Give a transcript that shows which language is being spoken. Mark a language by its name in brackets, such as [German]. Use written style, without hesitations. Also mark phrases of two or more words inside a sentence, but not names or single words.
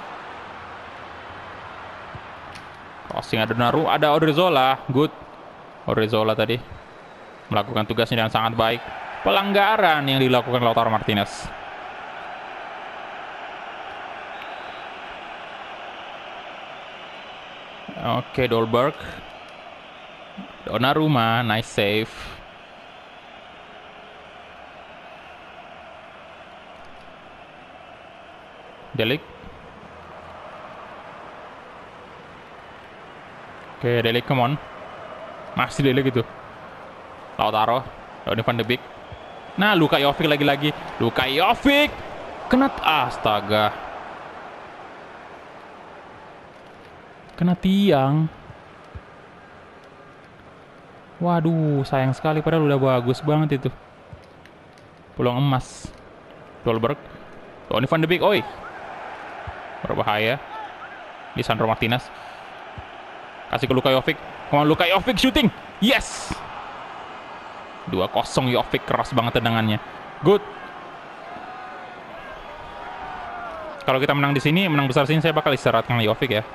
[Indonesian] Crossing ada Naru, ada Odriozola. Good. Odriozola tadi melakukan tugasnya dengan sangat baik. Pelanggaran yang dilakukan Lautaro Martinez. Oke, Dolberg. [English] Donnarumma, nice save. [Indonesian] De Ligt. Oke, De Ligt, [English] come on. [Indonesian] Masih De Ligt gitu. Lautaro, Donny van de Beek. Nah, Luka Jovic lagi-lagi. Luka Jovic. Kena, astaga. Kena tiang. Waduh, sayang sekali padahal udah bagus banget itu. Peluang emas. Dolberg. Donny van de Beek, oi. Berbahaya. Lisandro Martinez. Kasih ke Luka Jovic. [English] Come on, Luka Jovic shooting. [Indonesian] Yes. 2-0 Jovic, keras banget tendangannya. Good. Kalau kita menang di sini, menang besar sini, saya bakal istirahatkan Jovic ya.